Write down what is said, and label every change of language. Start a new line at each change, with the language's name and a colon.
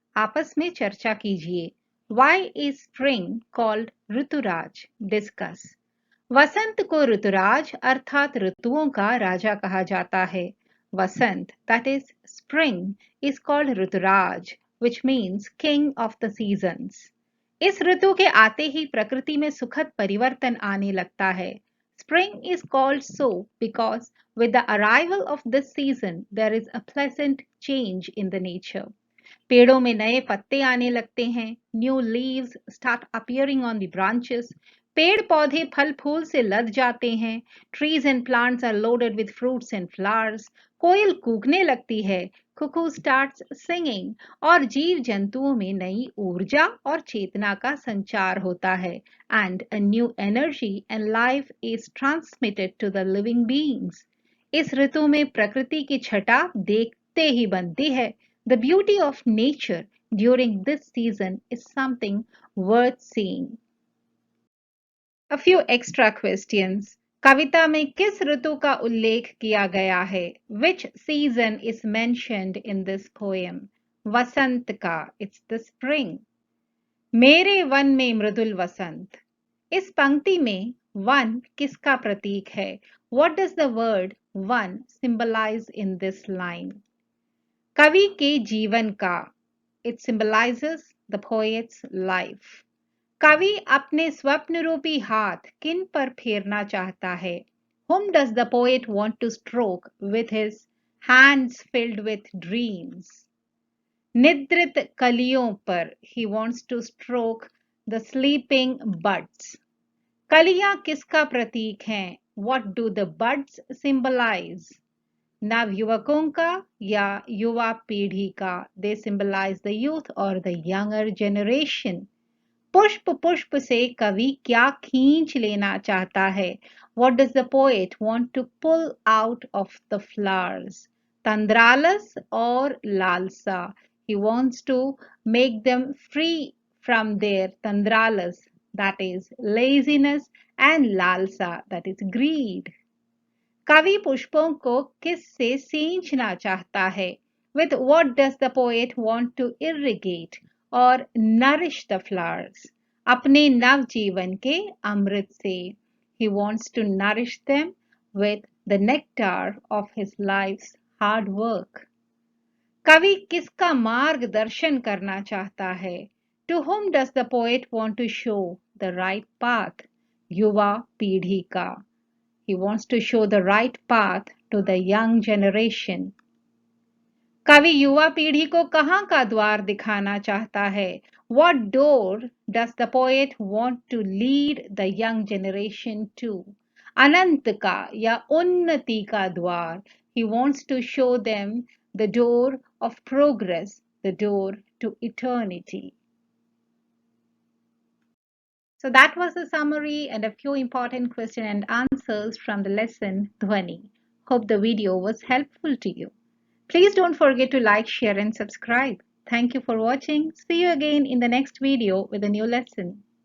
Hindi: आपस में चर्चा कीजिए.
English: Why is spring called Rituraj? Discuss.
Hindi: वसंत को ऋतुराज अर्थात ऋतुओं का राजा कहा जाता है.
English: Vasant, that is spring, is called Rituraj, which means king of the seasons.
Hindi: इस ऋतु के आते ही प्रकृति में सुखद परिवर्तन आने लगता है.
English: Spring is called so because with the arrival of this season, there is a pleasant change in the nature.
Hindi: पेड़ों में नए पत्ते आने लगते हैं.
English: New leaves start appearing on the branches.
Hindi: पेड़ पौधे फल फूल से लद जाते हैं.
English: Trees and plants are loaded with fruits and flowers.
Hindi: कोयल कूकने लगती है.
English: Cuckoo starts singing.
Hindi: और जीव जंतुओं में नई ऊर्जा और चेतना का संचार होता है.
English: And a new energy and life is transmitted to the living beings.
Hindi: इस ऋतु में प्रकृति की छटा देखते ही बनती है.
English: The beauty of nature during this season is something worth seeing. A few extra questions.
Hindi: कविता में किस ऋतु का उल्लेख किया गया है?
English: Which season is mentioned in this poem?
Hindi: वसंत का,
English: it's the spring.
Hindi: मेरे वन में मृदुल वसंत. इस पंक्ति में वन किसका प्रतीक है?
English: What does the word one symbolize in this line?
Hindi: कवि के जीवन का.
English: It symbolizes the poet's life.
Hindi: कवि अपने स्वप्न रूपी हाथ किन पर फेरना चाहता है?
English: Whom does the poet want to stroke with his hands filled with dreams?
Hindi: निद्रित कलियों पर.
English: He wants to stroke the sleeping buds.
Hindi: कलियां किसका प्रतीक हैं?
English: What do the buds symbolize?
Hindi: नवयुवकों का या युवा पीढ़ी का?
English: They symbolize the youth or the younger generation.
Hindi: पुष्प पुष्प से कवि क्या खींच लेना चाहता है?
English: What does the poet want to pull out of the flowers?
Hindi: तंद्रालस और लालसा.
English: He wants to make them free from their tandralas, that is laziness, and lalsa, that is greed.
Hindi: कवि पुष्पों को किस से सींचना चाहता है?
English: With what does the poet want to irrigate or nourish the flowers?
Hindi: अपने नव जीवन के अमृत से.
English: He wants to nourish them with the nectar of his life's hard work.
Hindi: कवि किसका मार्गदर्शन करना चाहता है?
English: To whom does the poet want to show the right path?
Hindi: युवा पीढ़ी का.
English: He wants to show the right path to the young generation.
Hindi: कवि युवा पीढ़ी को कहाँ का द्वार दिखाना चाहता है?
English: What door does the poet want to lead the young generation to?
Hindi: अनंत का या उन्नति का द्वार.
English: He wants to show them the door of progress, the door to eternity. So that was a summary and a few important questions and answers from the lesson Dhwani. Hope the video was helpful to you. Please don't forget to like, share and subscribe. Thank you for watching. See you again in the next video with a new lesson.